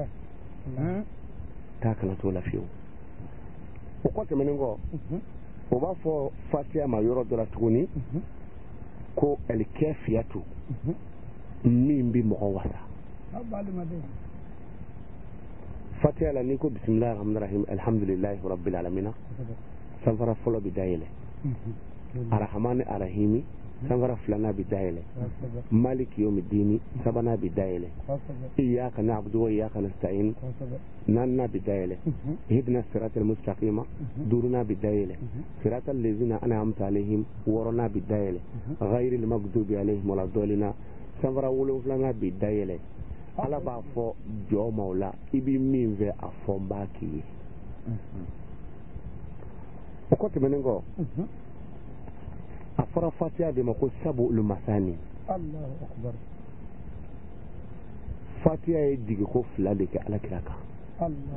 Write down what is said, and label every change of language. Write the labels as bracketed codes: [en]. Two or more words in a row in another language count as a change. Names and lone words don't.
[bm] Taa kana t'o la fiyewu. O kɔ tɛmɛnen kɔ, o b'a fɔ Fatiha ma yɔrɔ dɔ la tuguni ko El-Kafiyatu, min bɛ mɔgɔ wasa. Fatiha la n'i ko [ar] بسم الله الرحمن الرحيم الحمد لله رب العالمين, [bm] sanfara fɔlɔ bɛ dayɛlɛ. [ar] الرحمن الرحيم, [bm] sanfara 2 bɛ dayɛlɛ. [ar] مالك يوم الدين, [bm] 3 bɛ dayɛlɛ. [ar] إياك نعبد وإياك نستعين, [bm] 4 bɛ dayɛlɛ. [ar] اهدنا الصراط المستقيم, [bm] 5 bɛ dayɛlɛ. [ar] صراط الذين أنعمت عليهم, [bm] 6 bɛ dayɛlɛ. [ar] غير المغضوب عليهم ولا الضالين, [bm] sanfara 7 bɛ dayɛlɛ. Ala b'a fɔ jɔ ma o la, i bɛ min fɛ a fɔ n b'a k'i ye. O kɔ tɛmɛnen kɔ, a fɔra Fatiha de ma ko [ar] سبع المثاني. [bm] Fatiha ye jigiko 2 de kɛ Alakira kan.